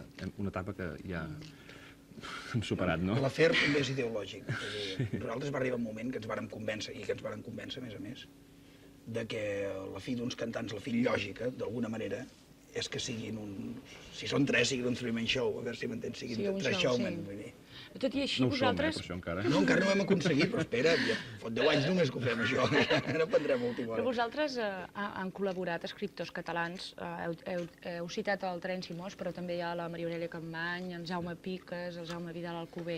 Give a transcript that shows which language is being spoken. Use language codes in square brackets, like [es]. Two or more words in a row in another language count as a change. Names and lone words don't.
[ca] una etapa que ja hem superat, no? L'afer també és ideològic. Nosaltres va arribar un moment que ens vàrem convèncer, i que ens vàrem convèncer, a més, de que la fi d'uns cantants, la fi lògica, d'alguna manera, és que siguin si són tres, siguin un [en] three-man show, [ca] a veure si m'entens, siguin tres showmen, vull dir. Tot i així, No ho som, vosaltres... per això encara. No, encara no ho hem aconseguit, però espera, ja fot 10 anys només que ho fem, això. Ara prendrem última Però hora. vosaltres han col·laborat escriptors catalans, heu citat el Terenci Moix, però també hi ha la Maria Aurelia Capmany, el Jaume Piques, el Jaume Vidal Alcover.